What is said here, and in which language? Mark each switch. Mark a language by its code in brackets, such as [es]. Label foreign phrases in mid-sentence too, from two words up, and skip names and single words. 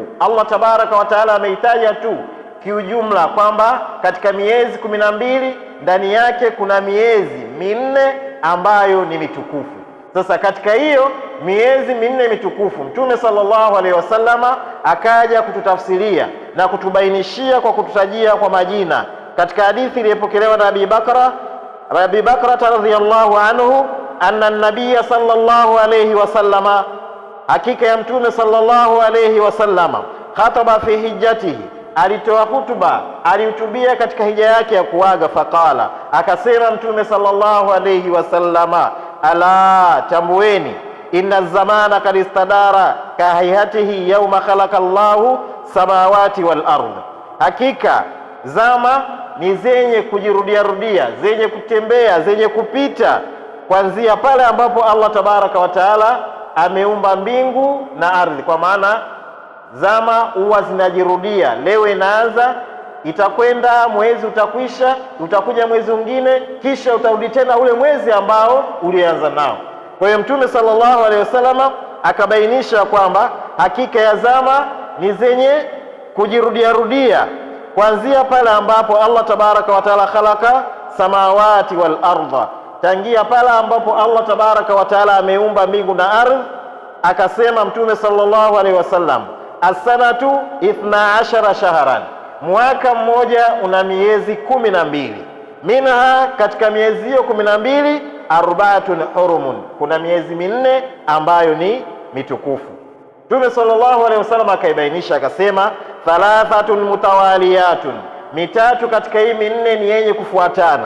[ar] الله تبارك وتعالى [sw] ameitaja tu kiujumla kwamba katika miezi 12 ndani yake kuna miezi minne ambayo ni mitukufu. Sasa katika hiyo miezi minne mitukufu, Mtume [ar] صلى الله عليه وسلم [sw] akaja kututafsiria na kutubainishia kwa kututajia kwa majina. Katika hadithi iliyopokelewa na Abi Bakra [ar] رضي الله عنه, أن النبي صلى الله عليه وسلم, [sw] hakika ya Mtume [ar] صلى الله عليه وسلم, خطب في حجته, [sw] alitoa hutuba, alihutubia katika hija yake ya kuaga. Faqala, akasema Mtume [ar] صلى الله عليه وسلم, [sw] ala tambueni, [ar] إن الزمان قد استدار كهيئته يوم خلق الله السماوات والأرض, [sw] hakika zama ni zenye kujirudia rudia, zenye kutembea, zenye kupita kuanzia pale ambapo [ar] الله تبارك وتعالى [sw] ameumba mbingu na ardhi. Kwa maana zama huwa zinajirudia, leo inaanza itakwenda, mwezi utakwisha, utakuja mwezi mwingine, kisha utarudi tena ule mwezi ambao ulianza nao. Kwa hiyo Mtume [ar] صلى الله عليه وسلم [sw] akabainisha kwamba hakika ya zama ni zenye kujirudia kuanzia pale ambapo [ar] الله تبارك وتعالى خلق السماوات والأرض, [sw] tangia pale ambapo [ar] الله تبارك وتعالى [sw] ameumba mbingu na ardhi. Akasema Mtume [ar] صلى الله عليه وسلم السنة 12 شهرا, [sw] mwaka mmoja una miezi 12. Minha, katika miezi hiyo 12, [ar] أربعة حرم, [sw] kuna miezi minne ambayo ni mitukufu. Mtume [ar] صلى الله عليه وسلم [sw] akaibainisha akasema, [ar] ثلاثة متواليات, [sw] mitatu katika hii minne ni yenye kufuatana.